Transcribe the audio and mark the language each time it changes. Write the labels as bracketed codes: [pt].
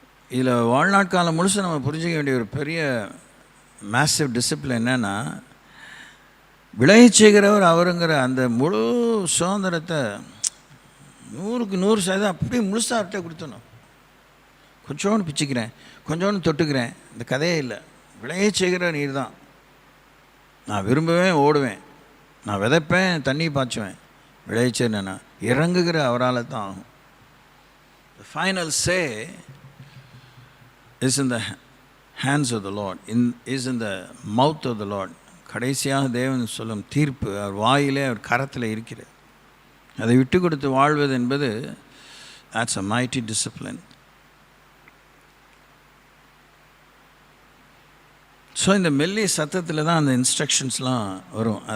[ta] இதில் வாழ்நாட்காலம் முழுசு நம்ம புரிஞ்சிக்க வேண்டிய ஒரு பெரிய மேசிவ் டிசிப்ளின் என்னென்னா, விளையச் செய்கிறவர் அவருங்கிற அந்த முழு சுதந்திரத்தை 100% அப்படியே முழுசாக அவர்கிட்ட கொடுத்தணும். கொஞ்சோன்னு பிச்சுக்கிறேன், கொஞ்சோன்னு தொட்டுக்கிறேன், இந்த கதையே இல்லை. விளையச் செய்கிற நீர் தான். நான் விரும்புவேன், ஓடுவேன், நான் விதைப்பேன், தண்ணி பாய்ச்சுவேன். விளையச்சேன்னா இறங்குகிற அவரால் தான் ஆகும். [en] The final say is in the hands of the Lord, is in the mouth of the Lord. [ta] கடைசியாக தேவன் சொல்லும் தீர்ப்பு அவர் வாயிலே, அவர் கரத்தில் இருக்கிறது. அதை விட்டு கொடுத்து வாழ்வது என்பது [en] that's a mighty discipline. [ta] So இந்த மெல்லிய சத்தத்தில் தான் அந்த இன்ஸ்ட்ரக்ஷன்ஸ்லாம் வரும்.